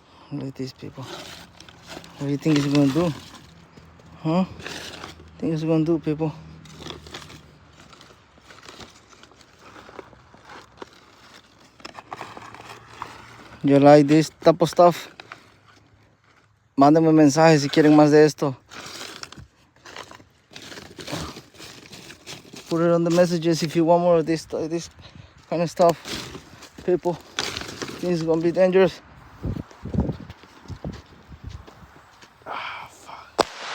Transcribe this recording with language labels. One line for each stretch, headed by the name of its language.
English: Look at these people. What do you think it's gonna do? Huh? Think it's gonna do, people? You like this type of stuff?
Spanish: Mándame un mensaje si quieren más de esto.
English: Put it on the messages if you want more of this kind of stuff. People, think it's gonna be dangerous. Ah, fuck.